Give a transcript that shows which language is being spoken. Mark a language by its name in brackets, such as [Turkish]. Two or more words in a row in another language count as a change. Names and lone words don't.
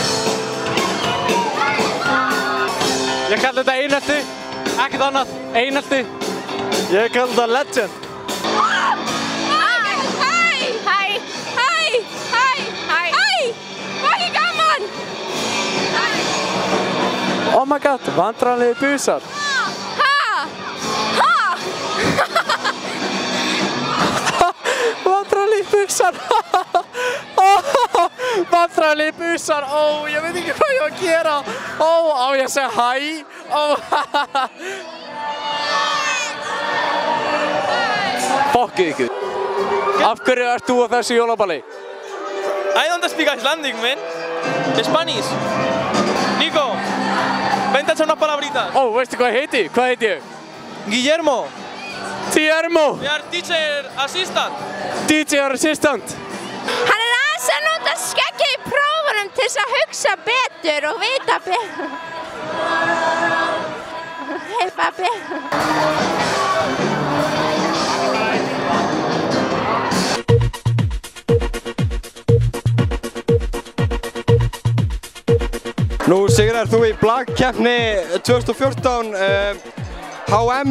[Icelandic] Ég kalli þetta einelti, ekkert annað, einelti. Ég kalli þetta legend. Hvað er gaman? [English] Oh my god, [Icelandic] vandræðanlegir busar. Vandræðanlegir busar. Vandræðanlegir busar. Ó, ég veit ekki hvað ég á að gera. Ó, á ég að segja hæ? Ó, Fokkið ykkur. Af hverju ert þú á þessu jólaballi? [English] I don't speak Icelandic, man. Spanish. [Spanish] Nico, vente a hacer unas palabritas. [Icelandic] Ó, veistu hvað ég heiti? Hvað heiti ég? [English] Guillermo, Guillermo. we are teacher assistant. DJ assistant. [Icelandic] Hann er aðeins að nota skeggið í prófunum til þess að hugsa betur og vita betur. Hei, pabbi. Nú sigrar þú í blagkeppni 2014 HM.